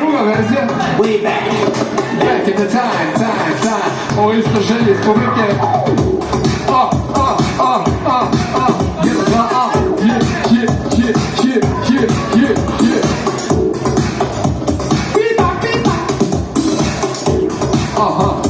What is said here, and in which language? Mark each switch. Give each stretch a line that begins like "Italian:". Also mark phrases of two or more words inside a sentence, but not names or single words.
Croatian: druga verzija.
English: We back. Back in the time.
Croatian: Ovo je isto želje iz publike. Jedan, dva, yeah. Aha.